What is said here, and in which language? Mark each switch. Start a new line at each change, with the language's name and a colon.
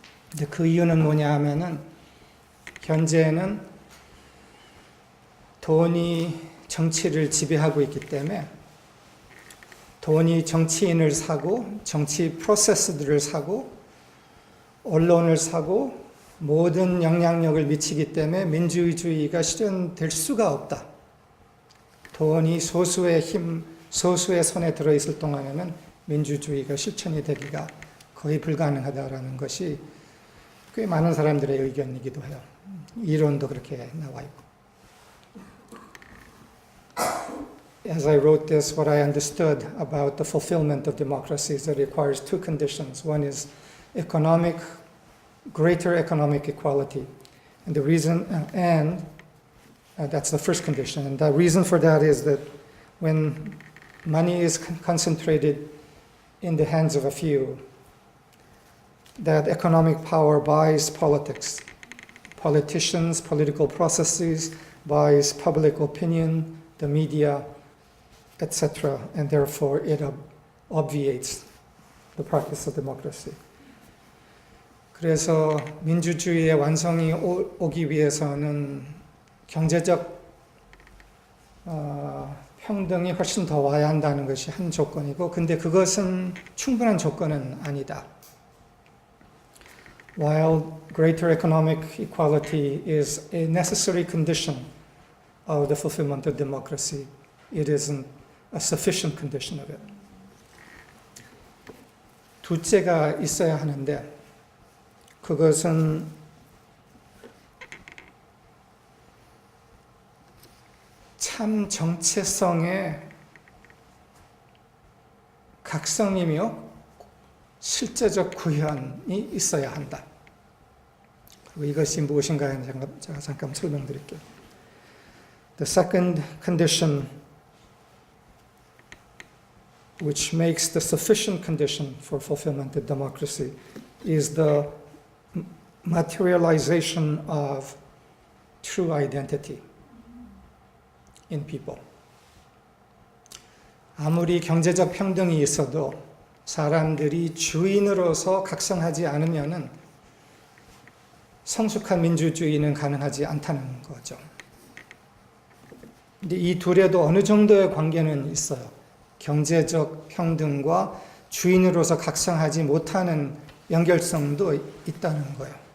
Korean: 근데 그 이유는 뭐냐 하면은 현재는 돈이 정치를 지배하고 있기 때문에 돈이 정치인을 사고 정치 프로세스들을 사고 언론을 사고 모든 영향력을 미치기 때문에 민주주의가 실현될 수가 없다. 돈이 소수의 힘, 소수의 손에 들어있을 동안에는 민주주의가 실천이 되기가 거의 불가능하다라는 것이 꽤 많은 사람들의 의견이기도 해요. 이론도 그렇게 나와 있고.
English: As I wrote this, what I understood about the fulfillment of democracy is that it requires two conditions. One is greater economic equality. And the reason, that's the first condition. And the reason for that is that when money is concentrated in the hands of a few, that economic power buys politics. Politicians, political processes, buys public opinion, the media, etc. And therefore it obviates the practice of democracy.
Korean: 그래서 민주주의의 완성이 오기 위해서는 경제적 평등이 훨씬 더 와야 한다는 것이 한 조건이고, 근데 그것은 충분한 조건은 아니다.
English: While greater economic equality is a necessary condition of the fulfillment of democracy, it isn't a sufficient condition of it.
Korean: 둘째가 있어야 하는데, 그것은 참 정체성의 각성이며 실제적 구현이 있어야 한다. 그리고 이것이 무엇인가 제가 잠깐 설명드릴게요.
English: The second condition which makes the sufficient condition for fulfillment of democracy is the materialization of true identity in people.
Korean: 아무리 경제적 평등이 있어도 사람들이 주인으로서 각성하지 않으면은 성숙한 민주주의는 가능하지 않다는 거죠. 근데 이 둘에도 어느 정도의 관계는 있어요. 경제적 평등과 주인으로서 각성하지 못하는 연결성도 있다는 거예요.